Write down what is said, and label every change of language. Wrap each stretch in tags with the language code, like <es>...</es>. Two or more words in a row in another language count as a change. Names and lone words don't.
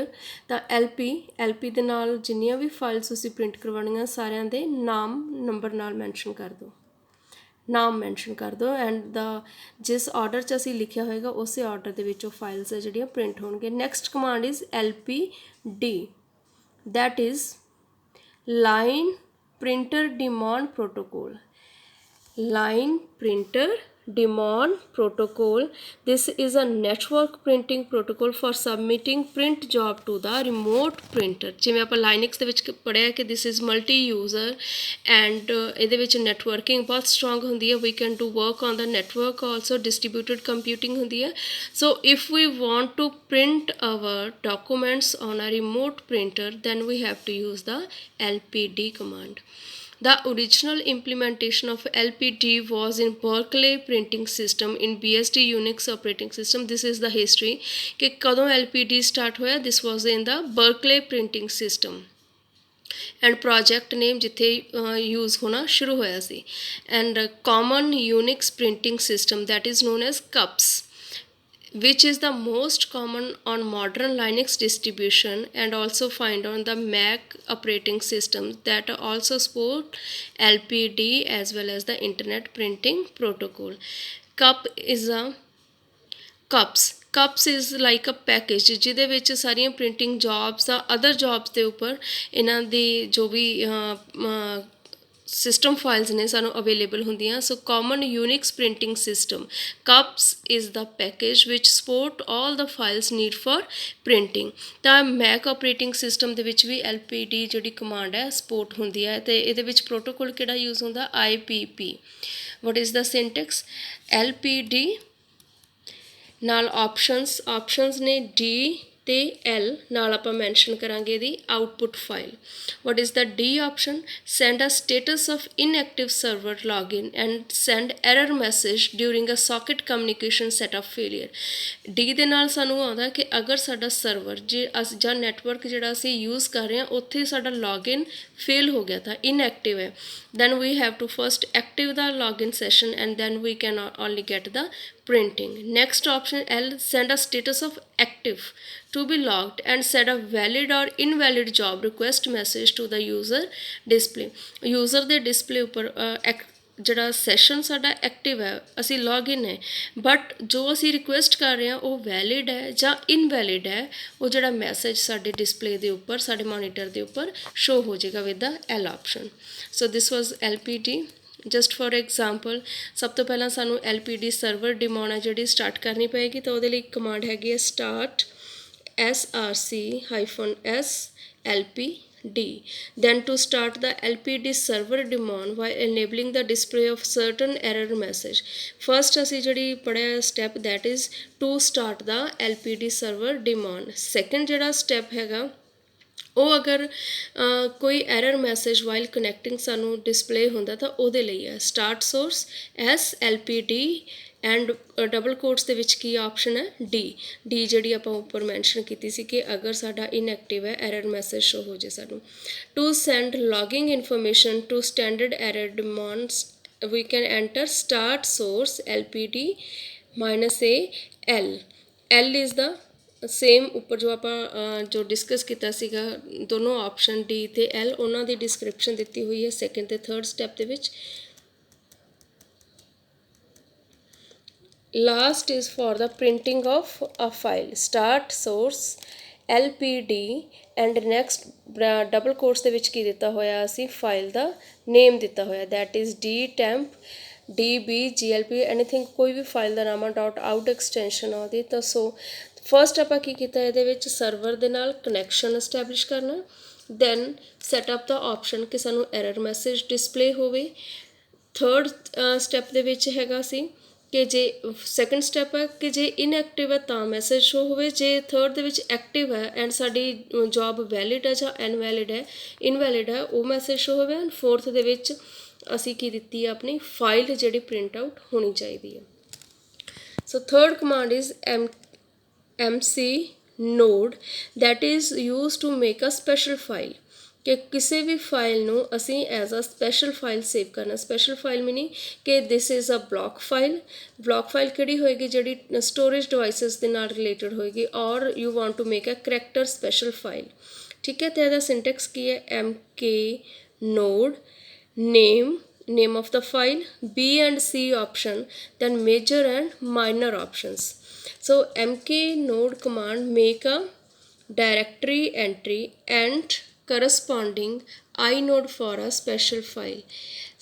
<pa>ਤਾਂ LP ਦੇ ਨਾਲ ਜਿੰਨੀਆਂ ਵੀ ਫਾਈਲਸ ਤੁਸੀਂ ਪ੍ਰਿੰਟ ਕਰਵਾਉਣੀਆਂ ਸਾਰਿਆਂ ਦੇ ਨਾਮ ਨੰਬਰ ਨਾਲ ਮੈਂਸ਼ਨ ਕਰ ਦਿਓ</pa> <en>and the</en> <pa>ਜਿਸ ਆਰਡਰ 'ਚ ਅਸੀਂ ਲਿਖਿਆ ਹੋਏਗਾ ਉਸੇ ਆਰਡਰ ਦੇ ਵਿੱਚ ਉਹ ਫਾਈਲਸ ਹੈ ਜਿਹੜੀਆਂ ਪ੍ਰਿੰਟ ਹੋਣਗੀਆਂ।</pa> <en>next command is LPD, that is line printer demand protocol. line printer daemon protocol. This is a network printing protocol for submitting print job to the remote printer.</en> <pa>ਜਿਵੇਂ ਆਪਾਂ ਲਾਈਨਕਸ ਦੇ ਵਿੱਚ ਪੜ੍ਹਿਆ ਕਿ</pa> <en>this is multi user and</en> <pa>ਇਹਦੇ ਵਿੱਚ networking ਬਹੁਤ strong ਹੁੰਦੀ ਹੈ.</pa> <en>We can do work on the network also. Distributed computing</en> <pa>ਹੁੰਦੀ ਹੈ.</pa> <en>So if we want to print our documents on a remote printer, then we have to use the LPD command. The original implementation of LPD was in Berkeley printing system in BSD Unix operating system. This is the history</en> <pa>कि कदों LPD start होया.</pa> <en>This was in the Berkeley printing system and project name</en> <pa>ਜਿੱਥੇ use ਹੋਣਾ ਸ਼ੁਰੂ ਹੋਇਆ ਸੀ.</pa> <en>And common Unix printing system that is known as CUPS, which is the most common on modern Linux distribution and also find on the Mac operating system that also support LPD as well as the internet printing protocol. CUPS is like a package</en> <pa>ਜਿਹਦੇ ਵਿੱਚ ਸਾਰੀਆਂ</pa> <en>printing jobs</en> <pa>ਆ</pa> <en>other jobs</en> <pa>ਦੇ ਉੱਪਰ ਇਹਨਾਂ ਦੀ ਜੋ ਵੀ</pa> <en>system files</en> <pa>ਨੇ ਸਾਨੂੰ available ਹੁੰਦੀਆਂ.</pa> <en>So common Unix printing system CUPS is the package which support all the files need for printing.</en> <pa>ਤਾਂ</pa> <en>Mac operating system</en> <pa>ਦੇ ਵਿੱਚ ਵੀ LPD ਜਿਹੜੀ command ਹੈ support ਹੁੰਦੀ ਹੈ ਤੇ ਇਹਦੇ ਵਿੱਚ protocol ਕਿਹੜਾ use ਹੁੰਦਾ IPP.</pa> <en>What is the syntax?</en> <pa>LPD ਨਾਲ options ਨੇ D ਤੇ L ਨਾਲ ਆਪਾਂ ਮੈਂਸ਼ਨ ਕਰਾਂਗੇ ਇਹਦੀ</pa> <en>output file. What is the D option? Send a status of inactive server login and send error message during a socket communication setup failure.</en> <pa>D ਦੇ ਨਾਲ ਸਾਨੂੰ ਆਉਂਦਾ ਕਿ ਅਗਰ ਸਾਡਾ ਸਰਵਰ ਜਾਂ ਨੈਟਵਰਕ ਜਿਹੜਾ ਅਸੀਂ ਯੂਜ਼ ਕਰ ਰਹੇ ਹਾਂ ਉੱਥੇ ਸਾਡਾ</pa> <en>login fail</en> <pa>ਹੋ ਗਿਆ ਤਾਂ ਇਨਐਕਟਿਵ ਹੈ,</pa> <en>then we have to first active the login session and then we can only get the printing. Next option L, send a status of active to be logged and send a valid or invalid job request message to the user display.</en> <pa>User ਦੇ display ਉੱਪਰ ਜਿਹੜਾ ਸੈਸ਼ਨ ਸਾਡਾ ਐਕਟਿਵ ਹੈ ਅਸੀਂ ਲੌਗਇਨ ਹੈ ਬਟ ਜੋ ਅਸੀਂ ਰਿਕੁਐਸਟ ਕਰ ਰਹੇ ਹਾਂ ਉਹ ਵੈਲਿਡ ਹੈ ਜਾਂ ਇਨਵੈਲਿਡ ਹੈ ਉਹ ਜਿਹੜਾ ਮੈਸੇਜ ਸਾਡੇ ਡਿਸਪਲੇ ਦੇ ਉੱਪਰ ਸਾਡੇ ਮੋਨੀਟਰ ਦੇ ਉੱਪਰ ਸ਼ੋ ਹੋ ਜਾਏਗਾ</pa> <en>with the L option. so this was LPD. just for example</en> <pa>ਸਭ ਤੋਂ ਪਹਿਲਾਂ ਸਾਨੂੰ</pa> <en>LPD server daemon</en> <pa>ਹੈ ਜਿਹੜੀ ਸਟਾਰਟ ਕਰਨੀ ਪਏਗੀ ਤਾਂ ਉਹਦੇ ਲਈ ਕਮਾਂਡ ਹੈਗੀ ਹੈ</pa> <en>start src-s lpd. Then to start the LPD server daemon while enabling the display of certain error message. First</en> <pa>ਅਸੀਂ ਜਿਹੜੀ ਪੜ੍ਹਿਆ</pa> <en>step that is to start the LPD server daemon.</en> <pa>Second ਜਿਹੜਾ step ਹੈਗਾ ਉਹ ਅਗਰ ਕੋਈ</pa> <en>error message while connecting</en> <pa>ਸਾਨੂੰ ਡਿਸਪਲੇ ਹੁੰਦਾ ਤਾਂ ਉਹਦੇ ਲਈ ਹੈ</pa> <en>start source SLPD and double quotes</en> <pa>ਦੇ ਵਿੱਚ ਕੀ ਆਪਸ਼ਨ ਹੈ ਡੀ ਜਿਹੜੀ ਆਪਾਂ ਉੱਪਰ ਮੈਂਸ਼ਨ ਕੀਤੀ ਸੀ ਕਿ ਅਗਰ ਸਾਡਾ ਇਨਐਕਟਿਵ ਹੈ</pa> <en>error message show</en> <pa>ਹੋ ਜੇ ਸਾਨੂੰ.</pa> <en>to send logging information to standard error demands we can enter start source LPD -a L is the</en> <pa>ਸੇਮ ਉੱਪਰ ਜੋ ਆਪਾਂ ਜੋ ਡਿਸਕਸ ਕੀਤਾ ਸੀਗਾ ਦੋਨੋਂ ਆਪਸ਼ਨ D ਤੇ L ਉਹਨਾਂ ਦੀ ਡਿਸਕ੍ਰਿਪਸ਼ਨ ਦਿੱਤੀ ਹੋਈ ਹੈ ਸੈਕਿੰਡ ਤੇ</pa> <en>third step</en> <pa>ਦੇ ਵਿੱਚ.</pa> <en>Last is for the printing of a file. Start source LPD and next double quotes</en> <pa>ਦੇ ਵਿੱਚ ਕੀ ਦਿੱਤਾ ਹੋਇਆ ਅਸੀਂ ਫਾਈਲ ਦਾ ਨੇਮ ਦਿੱਤਾ ਹੋਇਆ</pa> <en>that is dtemp db.glp anything</en> <pa>ਕੋਈ ਵੀ ਫਾਈਲ ਦਾ ਨਾਮ .out ਐਕਸਟੈਂਸ਼ਨ ਆ ਉਹਦੀ ਤਾਂ</pa> <en>so first</en> <pa>ਆਪਾਂ ਕੀ ਕੀਤਾ ਇਹਦੇ ਵਿੱਚ ਸਰਵਰ ਦੇ ਨਾਲ</pa> <en>connection establish</en> <pa>ਕਰਨਾ</pa> <en>then setup the option</en> <pa>ਕਿ ਸਾਨੂੰ</pa> <en>error message display</en> <pa>ਹੋਵੇ.</pa> <en>third step</en> <pa>ਦੇ ਵਿੱਚ ਹੈਗਾ ਸੀ ਕਿ ਜੇ</pa> <en>second step</en> <pa>ਹੈ ਕਿ ਜੇ ਇਨਐਕਟਿਵ ਹੈ ਤਾਂ</pa> <en>message show</en> <pa>ਹੋਵੇ, ਜੇ ਥਰਡ ਦੇ ਵਿੱਚ ਐਕਟਿਵ ਹੈ ਐਂਡ ਸਾਡੀ ਜੋਬ ਵੈਲਿਡ ਹੈ ਜਾਂ ਇਨਵੈਲਿਡ ਹੈ ਉਹ</pa> <en>message show</en> <pa>ਹੋਵੇ</pa> <en>and fourth</en> <pa>ਦੇ ਵਿੱਚ ਅਸੀਂ ਕੀ ਦਿੱਤੀ ਹੈ ਆਪਣੀ ਫਾਈਲ ਜਿਹੜੀ</pa> <en>print out</en> <pa>ਹੋਣੀ ਚਾਹੀਦੀ ਹੈ.</pa> <en>so third command is MC node that is used to make a special file.</en> <pa>ਕਿ ਕਿਸੇ ਵੀ ਫਾਈਲ ਨੂੰ ਅਸੀਂ</pa> <en>as a special file</en> <pa>ਸੇਵ ਕਰਨਾ.</pa> <en>special file meaning ਕਿ this is a block file</en> <pa>ਕਿਹੜੀ ਹੋਏਗੀ ਜਿਹੜੀ ਸਟੋਰੇਜ ਡਿਵਾਈਸਿਸ ਦੇ ਨਾਲ ਰਿਲੇਟਡ ਹੋਏਗੀ</pa> <en>or you want to make a character special file.</en> <pa>ਠੀਕ ਹੈ, ਤੇ ਇਹਦਾ ਸਿੰਟੈਕਸ ਕੀ ਹੈ</pa> <en>MK node name of the file, B and C option, then major and minor options. So MK node command make a directory entry and corresponding inode for a special file.</en>